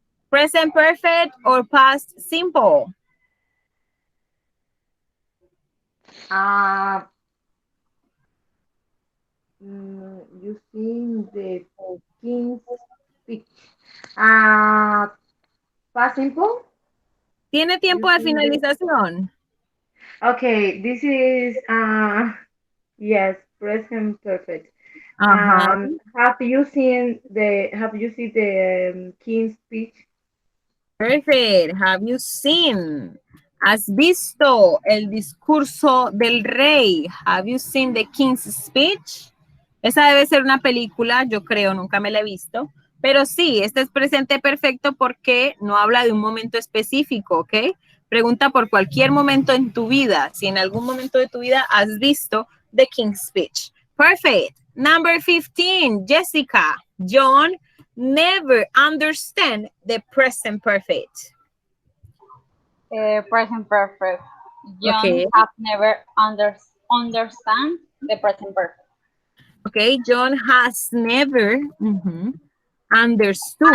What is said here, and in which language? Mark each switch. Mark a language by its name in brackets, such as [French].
[English] Present perfect or past simple? You seen the king's speech. Past simple? [Spanish] ¿Tiene tiempo de finalización? [English] Okay, this is yes, present perfect. Ajá. Have you seen the king's speech? Perfect. Have you seen? [Spanish] ¿Has visto el discurso del rey? [English] Have you seen the king's speech? [Spanish] Esa debe ser una película, yo creo, nunca me la he visto. Pero sí, este es presente perfecto porque no habla de un momento específico, ¿ok? Pregunta por cualquier momento en tu vida. Si en algún momento de tu vida has visto the king's speech. [English] Perfect. Number 15, Jessica. John never understand the present perfect. Present perfect. John Okay. have never understand the present perfect. Okay, John has never understood.